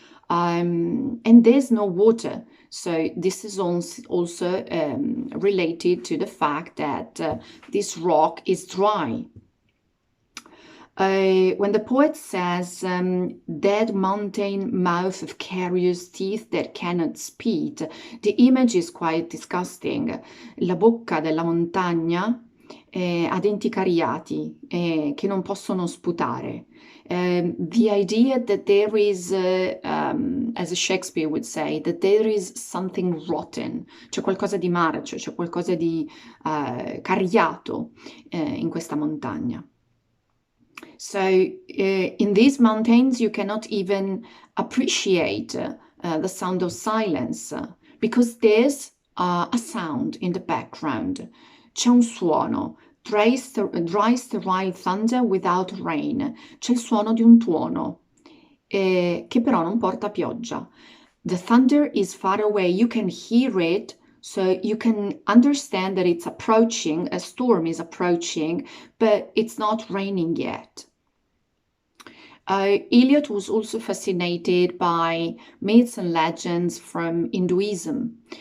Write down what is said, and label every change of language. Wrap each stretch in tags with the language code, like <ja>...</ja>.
<en>And there's no water. So this is also related to the fact that this rock is dry. When the poet says, dead mountain mouth of curious teeth that cannot speak, the image is quite disgusting.</en> <it>La bocca della montagna ha denti cariati che non possono sputare.</it> <en>The idea that there is, as Shakespeare would say, that there is something rotten,</en> <it>c'è qualcosa di marcio, c'è qualcosa di cariato in questa montagna.</it> <en>So in these mountains, you cannot even appreciate the sound of silence because there's a sound in the background.</en> <it>C'è un suono,</it> <en>dry, sterile thunder without rain.</en> <it>C'è il suono di un tuono che però non porta pioggia.</it> <en>The thunder is far away. You can hear it. So you can understand that it's approaching, a storm is approaching, but it's not raining yet. Eliot was also fascinated by myths and legends from Hinduism.</en>